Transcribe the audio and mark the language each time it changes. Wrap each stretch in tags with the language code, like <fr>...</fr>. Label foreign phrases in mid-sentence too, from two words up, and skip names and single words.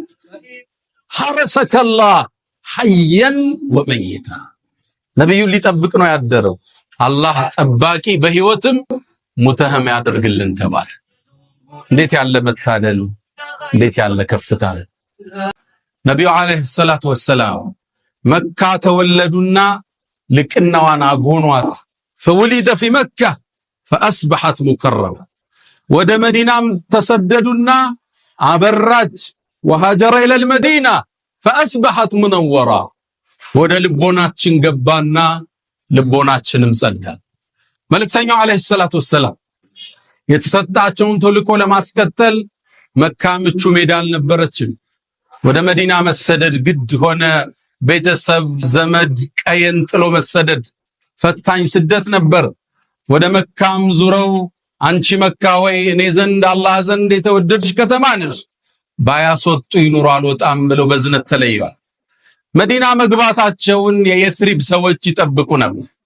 <ar>حرسك الله حيا وميتا</ar> <am>ነብዩ ሊጠብቅ ነው ያደረው። አላህ ጠባቂ በህይወትም ሙተህም ያደርግልን ተባለ። እንዴት ያለ መታደል እንዴት ያለ ከፍታ። ነብዩ</am> <ar>عليه الصلاة والسلام</ar> <am>መካ ተወለዱና ልቅናዋን አጎኗት</am> <ar>فولد في مكة فأصبحت مكرمة</ar> <am>ወደ መዲናም ተሰደዱና አበራች</am> <ar>وهاجر إلى المدينة فأصبحت منورة</ar> <am>ወደ ልቦናችን ገባና ልቦናችንም ጸዳ። መልእክተኛው</am> <ar>عليه الصلاة والسلام</ar> <am>የተሰጣቸውን ተልእኮ ለማስከተል መካ ምቹ ሜዳ አልነበረችም። ወደ መዲና መሰደድ ግድ ሆነ። ቤተሰብ ዘመድ ቀየን ጥሎ መሰደድ ፈታኝ ስደት ነበር። ወደ መካም ዙረው አንቺ መካ ወይ እኔ ዘንድ አላህ ዘንድ የተወደድሽ ከተማ ነሽ ባያስወጡ ይኑሩ አልወጣም ብለው በዝነት ተለይዋል። መዲና መግባታቸውን የየስሪብ ሰዎች ይጠብቁ ነበር።</am>